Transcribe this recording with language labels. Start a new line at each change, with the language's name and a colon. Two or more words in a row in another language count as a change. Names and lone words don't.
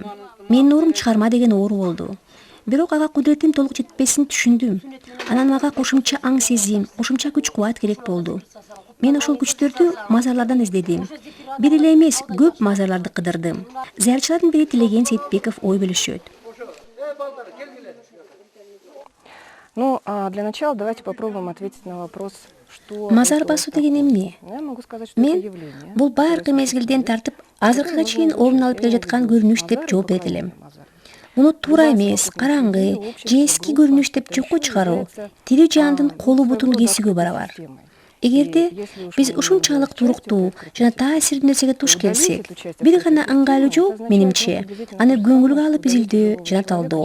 Kyrgyz: Менин оорум чыгарма деген оору болду. Бирок ага кудуретим толук жетпесин түшүндүм. Анан мага кошумча аң сезим, кошумча күч кубат керек болду. Мен ошол күчтөрдү мазарлардан издедим. Бир эле эмес, көп мазарларды кыдырдым. Зыярчылардын бири Тилеген Сейитбеков ой бөлүшөт.
Russian: Ну, для начала давайте попробуем ответить на вопрос, что...
Kyrgyz: Мазар басуу деген эмне? Мен бул байыркы мезгилден тартып азыркыга чейин орун алып келе жаткан көрүнүш деп жооп берет элем. Муну туура эмес, караңгы, же эски көрүнүш деп жокко чыгаруу тирүү жандын колу бутун кесүүгө барабар. Эгерде биз ушунчалык туруктуу жана таасирдүү нерсеге туш келсек, бир гана ыңгайлуу жол менимче аны көңүлгө алып изилдөө жана талдоо.